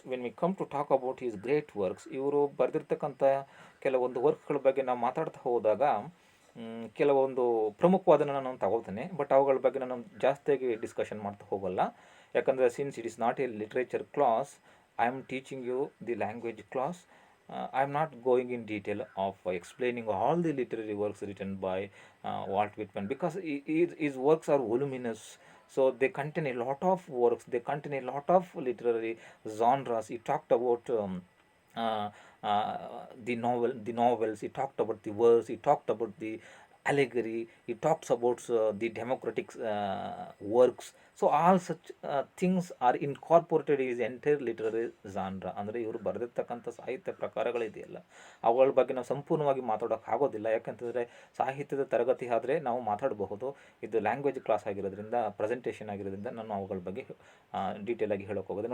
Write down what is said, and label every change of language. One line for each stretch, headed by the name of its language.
English: when we come to talk about his great works,
Kannada: ಇವರು ಬರೆದಿರ್ತಕ್ಕಂಥ ಕೆಲವೊಂದು ವರ್ಕ್ಗಳ ಬಗ್ಗೆ ನಾವು ಮಾತಾಡ್ತಾ ಹೋದಾಗ ಕೆಲವೊಂದು ಪ್ರಮುಖವಾದನ್ನು ನಾನು ತಗೊಳ್ತೇನೆ, ಬಟ್ ಅವುಗಳ ಬಗ್ಗೆ ನಾನು ಜಾಸ್ತಿಯಾಗಿ ಡಿಸ್ಕಷನ್ ಮಾಡ್ತಾ ಹೋಗಲ್ಲ. ಯಾಕಂದರೆ
English: Since it is not a literature class, I am teaching you the language class. I am not going in detail of explaining all the literary works written by Walt Whitman, because his works are voluminous. So they contain a lot of works, they contain a lot of literary genres. He talked about uh, the novels, he talked about the verse, he talked about the allegory, he talks about the democratic works. So all such things are incorporated in his entire literary genre.
Kannada: ಅಂದರೆ ಇವರು ಬರೆದಿರ್ತಕ್ಕಂಥ ಸಾಹಿತ್ಯ ಪ್ರಕಾರಗಳಿದೆಯಲ್ಲ, ಅವುಗಳ ಬಗ್ಗೆ ನಾವು ಸಂಪೂರ್ಣವಾಗಿ ಮಾತಾಡೋಕೆ ಆಗೋದಿಲ್ಲ. ಯಾಕಂತಂದರೆ ಸಾಹಿತ್ಯದ ತರಗತಿ ಆದರೆ ನಾವು ಮಾತಾಡಬಹುದು, ಇದು ಲ್ಯಾಂಗ್ವೇಜ್ ಕ್ಲಾಸ್ ಆಗಿರೋದ್ರಿಂದ, ಪ್ರೆಸೆಂಟೇಷನ್ ಆಗಿರೋದ್ರಿಂದ ನಾನು ಅವುಗಳ ಬಗ್ಗೆ ಡೀಟೇಲ್ ಆಗಿ ಹೇಳೋಕೆ ಹೋಗೋದು.